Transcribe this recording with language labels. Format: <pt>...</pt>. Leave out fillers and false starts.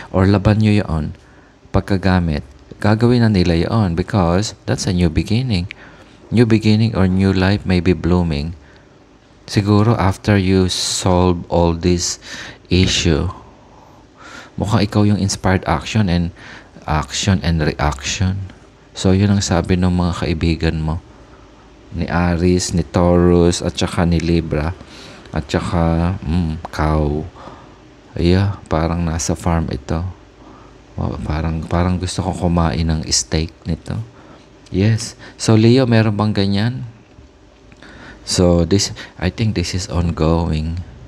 <tl>Or laban nyo yun pagkagamit. Gagawin na nila yun</tl> <en>because that's a new beginning. New beginning or new life may be blooming.</en> <tl>Siguro</tl> <en>after you solve all this issue,</en> <tl>mukhang ikaw yung</tl> <en>inspired action and reaction.</en> <tl>So, yun ang sabi ng mga kaibigan mo. Ni Aries, ni Taurus, at saka ni Libra. At saka, cow. Yeah, parang nasa farm ito. Wow, parang gusto kong kumain ng steak nito. Yes. So, Leo, meron bang ganyan?</tl> <en>So, I think this is ongoing.</en>